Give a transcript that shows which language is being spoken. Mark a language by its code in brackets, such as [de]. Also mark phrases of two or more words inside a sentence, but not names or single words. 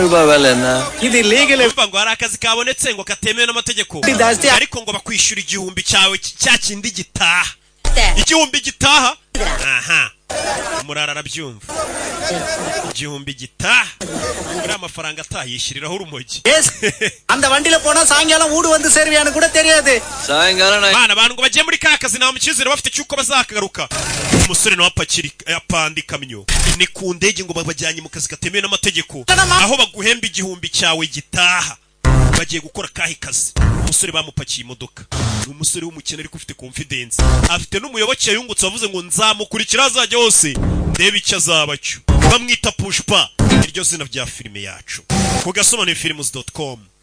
[te] ఇది లీగల్ [rw] umva ngo hari akazi kabonetse ngo katemewe n'amategeko ariko ngo bakwishyura igihumbi cyawe cya kindi gitaha igihumbi gitaha aha umurara arabyumva igihumbi gitaha ari amafaranga atayishyiriraho urumogi [ta] அந்த வண்டில போனா சாயங்காலம் ஊடு வந்து சேருவியான்னு கூட தெரியாது சாயங்காலம் [rw] bana abantu ngo bagiye muri ka kazi nta mukizere bafite cyuko bazakagaruka umusore nawe apakiri yapandi kamyo ni ku ndege ngo babajyanye mu kazi katemewe n'amategeko aho baguhemba igihumbi cyawe gitaha bagiye gukora kahi kazi umusore bamupakiye imodoka ni umusore w'umukene ariko ufite confidence afite n'umuyoboke yungutse wavuze ngo nzamukurikira azajya hose ndebe icyo azabacyo bamwita Pushpa iryo zina rya filime yacu ku gasobanurifilms.com